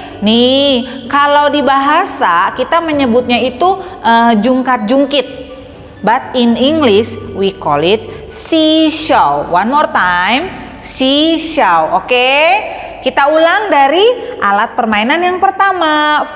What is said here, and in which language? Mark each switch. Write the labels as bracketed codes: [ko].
[id] Nih, kalau di bahasa kita menyebutnya itu jungkat-jungkit. [en] But in English we call it seesaw. One more time, seesaw. Oke? [id] Kita ulang dari alat permainan yang pertama.